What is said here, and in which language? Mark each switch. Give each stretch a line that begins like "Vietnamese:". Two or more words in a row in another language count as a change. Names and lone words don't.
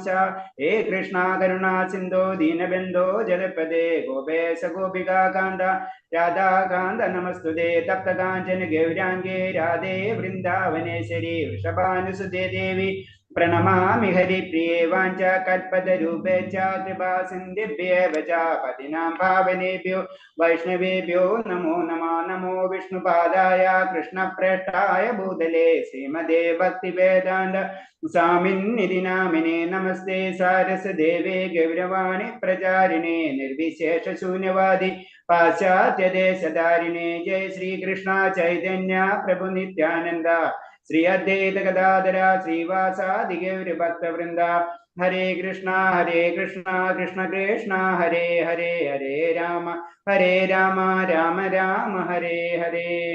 Sanskrit: ഹേ കൃഷ്ണ കരുണാ സിന്ധോ ദീനബന്ധോ ജലപദേ ഗോപേശ ഗോപികാകാന്ത രാധാകാന്ത നമസ്തുതേ. തപ്തകാഞ്ചന ഗൗരാംഗേ രാധേ വൃന്ദാവനേശ്വരി വൃഷഭാനുസുതേ ദേവി പ്രണമാമി ഹരിപ്രിയേ. വാഞ്ച കൽപതരൂപേ ച കൃപാ സിന്ധിഭ്യേവ ച പതിനാം പാവനേഭ്യോ വൈഷ്ണവേഭ്യോ നമോ നമഃ. നമോ വിഷ്ണുപാദായ കൃഷ്ണപ്രേഷ്ഠായ ഭൂതലേ ശ്രീമദേ ഭക്തിവേദാന്ത സ്വാമിന്നിധി നാമിനെ നമസ്തേ സാരസദേവേ ഗൗരവാണി പ്രചാരിണേ നിർവിശേഷ ശൂന്യവാദി പാശ്ചാത്യദേശധാരിണേ ജയ ശ്രീകൃഷ്ണ ചൈതന്യ പ്രഭു നിത്യാനന്ദ ശ്രീ അദ്വൈത ഗദാധര ശ്രീവാസാദി ഗൗരഭക്തവൃന്ദ ഹരേ കൃഷ്ണ കൃഷ്ണ കൃഷ്ണ ഹരേ ഹരേ ഹരേ രാമ രാമ രാമ ഹരേ ഹരേ.